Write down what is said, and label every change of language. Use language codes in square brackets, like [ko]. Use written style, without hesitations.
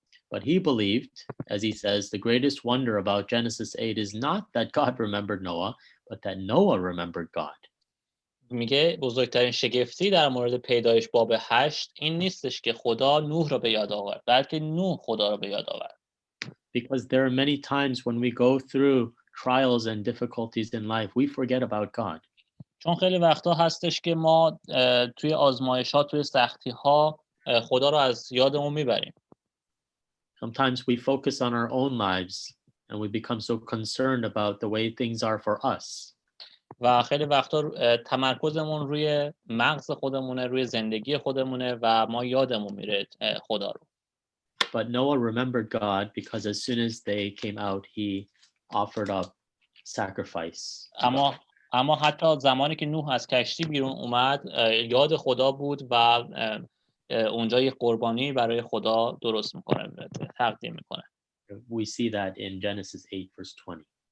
[en] But he believed, as he says, the greatest wonder about Genesis 8 is not that God remembered Noah, but that Noah remembered God. [fa] میگه بزرگترین شگفتی در مورد پیدایش باب 8 این نیستش که خدا نوح رو به یاد آورد، بلکه نوح خدا رو به یاد آورد. [en] Because there are many times when we go through trials and difficulties in life, we forget about God. [fa] چون خیلی وقتا هستش که ما توی آزمایش‌ها، توی سختی‌ها خدا رو از یادمون میبریم. [en] Sometimes we focus on our own lives and we become so concerned about the way things are for us. [fa] و خیلی وقتا تمرکزمون روی مغز خودمونه، روی زندگی خودمونه و ما یادمون میره خدا رو. [en] But Noah remembered God because as soon as they came out, he offered up sacrifice. [fa] اما حتی زمانی که نوح از کشتی بیرون اومد یاد خدا بود و اونجا یه قربانی برای خدا درست میکنه، تقدیم میکنه. [en] We see that in Genesis 8 verse 20.